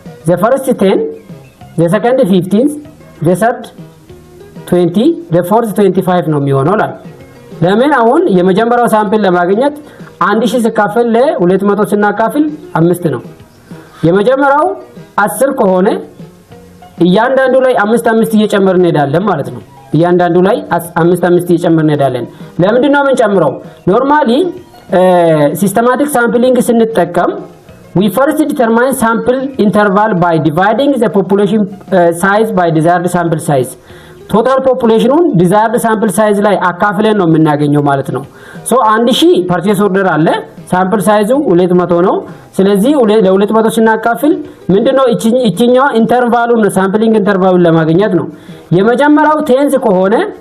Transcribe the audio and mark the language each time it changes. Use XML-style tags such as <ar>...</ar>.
<en>The first 10, the second 15, the third 20, the fourth 25</en> <am>ነው የሚሆነው ላይ ለምን አሁን የመጀመሪያው ሳምፕል ለማግኘት 1000 ሲካፈል ለ200 ስናካፍል 5 ነው። የመጀመሪያው 10 ከሆነ እያንዳንዱ ላይ 5 እየጨመርን እንሄዳለን ማለት ነው። እያንዳንዱ ላይ 5 እየጨመርን እንሄዳለን። ለምንድን ነው የምንጨምረው? ኖርማሊ ሲስተማቲክ ሳምፕሊንግ ስንጠቀም</am> <en>we first determine sample interval by dividing the population size by desired sample size.</en> <am>ቶታል ፖፑሌሽኑን ዲዛይርድ ሳምፕል ሳይዝ ላይ አካፍለን ነው የምናገኘው ማለት ነው። ሶ 1000 ፐርቼስ ኦርደር አለ፣ ሳምፕል ሳይዙ 200 ነው። ስለዚህ ለ200 ስናካፍል ምንድነው እቺኛዋ ኢንተርቫሉን ሳምፕሊንግ ኢንተርቫሉን ለማግኘት ነው። የመጀመሪያው 10 ከሆነ</am>